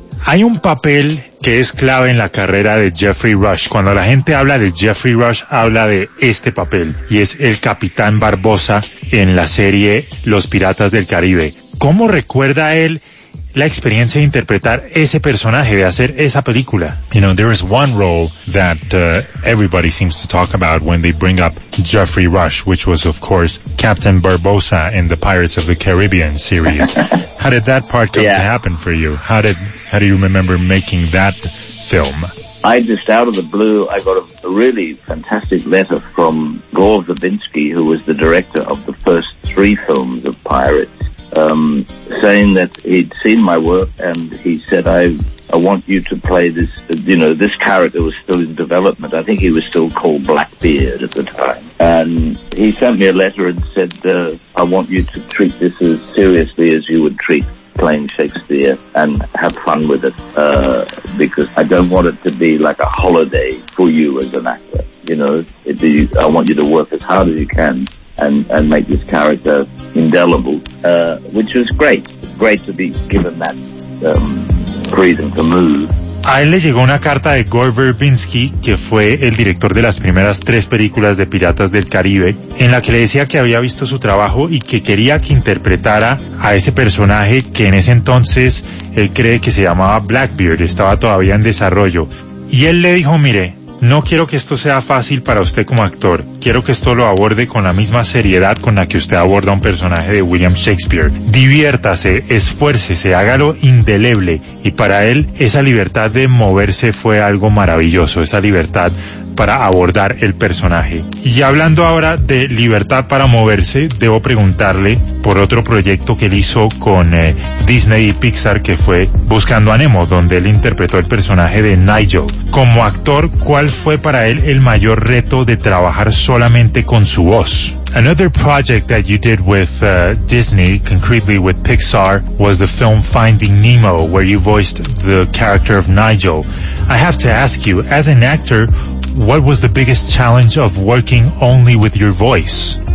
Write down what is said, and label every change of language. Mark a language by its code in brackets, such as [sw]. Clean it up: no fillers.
[es] Hay un papel que es clave en la carrera de Jeffrey Rush. Cuando la gente habla de Jeffrey Rush, habla de este papel, y es el Capitán Barbosa en la serie Los Piratas del Caribe. ¿Cómo recuerda él la experiencia de interpretar ese personaje, de hacer esa película? [en] You know, there is one role that everybody seems to talk about when they bring up Jeffrey Rush, which was, of course, Captain Barbosa in the Pirates of the Caribbean series. How did that part come to happen for you? How do you remember making that film? I just, out of the blue, I got a really fantastic letter from Gore Verbinski, who was the director of the first three films of Pirates, saying that he'd seen my work, and he said, I want you to play this, you know, this character was still in development. I think he was still called Blackbeard at the time. And he sent me a letter and said, I want you to treat this as seriously as you would treat playing Shakespeare and have fun with it, because I don't want it to be like a holiday for you as an actor. you know, I want you to work as hard as you can and make this character indelible, which was great. It's great to be given that freedom to move. [es] A él le llegó una carta de Gore Verbinski, que fue el director de las primeras tres películas de Piratas del Caribe, en la que le decía que había visto su trabajo y que quería que interpretara a ese personaje que en ese entonces él cree que se llamaba Blackbeard, estaba todavía en desarrollo. Y él le dijo, mire, no quiero que esto sea fácil para usted como actor, quiero que esto lo aborde con la misma seriedad con la que usted aborda un personaje de William Shakespeare. Diviértase, esfuércese, hágalo indeleble. Y para él, esa libertad de moverse fue algo maravilloso, esa libertad para abordar el personaje. Y hablando ahora de libertad para moverse, debo preguntarle por otro proyecto que él hizo con Disney y Pixar, que fue Buscando a Nemo, donde él interpretó el personaje de Nigel. Como actor, ¿cuál fue para él el mayor reto de trabajar solamente con su voz? [en] Another project that you did with Disney, concretely with Pixar, was the film Finding Nemo, where you voiced the character of Nigel. I have to ask you, as an actor, what was the biggest challenge of working only with your voice?